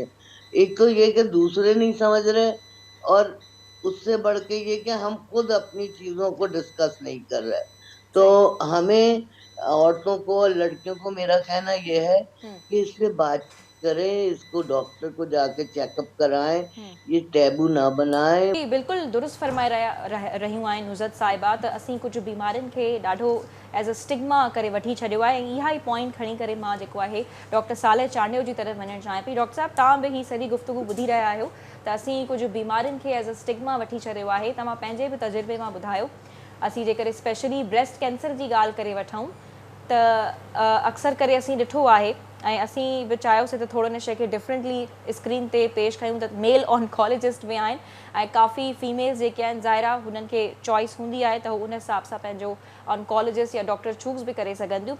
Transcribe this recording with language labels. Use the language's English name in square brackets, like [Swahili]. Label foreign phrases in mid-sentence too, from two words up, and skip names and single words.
[Urdu] ایک تو یہ کہ دوسرے نہیں سمجھ رہے، اور اس سے بڑھ کے یہ کہ ہم خود اپنی چیزوں کو ڈسکس نہیں کر رہے۔ تو ہمیں عورتوں کو اور لڑکیوں کو میرا کہنا یہ ہے کہ اس پہ بات کریں، اس کو ڈاکٹر کو جا کے [English] check up [Urdu] کرائیں، یہ ٹیبو نہ بنائیں۔ [Sindhi] جی بالکل درست فرمائے रहियूं आहिनि नुज़रत साहिबा। त असीं कुझु बीमारियुनि खे ॾाढो [English] as a stigma [Sindhi] करे वठी छॾियो आहे, ऐं इहा ई पॉइंट खणी करे मां जेको आहे डॉक्टर सालेह चांडियो जी तरफ़ वञणु चाहियां पई। डॉक्टर साहिबु, तव्हां बि ही सॼी गुफ़्तगू ॿुधी रहिया आहियो त असीं कुझु बीमारियुनि खे [English] as a stigma [Sindhi] वठी छॾियो आहे। तव्हां पंहिंजे बि तजुर्बे मां ॿुधायो। असीं जेकर [English] specially breast cancer [Sindhi] जी ॻाल्हि करे वठूं त अक्सर करे असीं ॾिठो आहे, ऐं असीं बि चाहियोसीं त थोरो हिन शइ खे [English] differently screen [Sindhi] ते पेश कयूं, त [English] male oncologist [Sindhi] बि आहिनि, ऐं काफ़ी फीमेल्स जेके आहिनि ज़ाहिरा हुननि खे चॉइस हूंदी आहे त हू उन हिसाब सां पंहिंजो ऑन्कोलॉजिस्ट या [English] doctor choose [Sindhi] बि करे सघनि थियूं।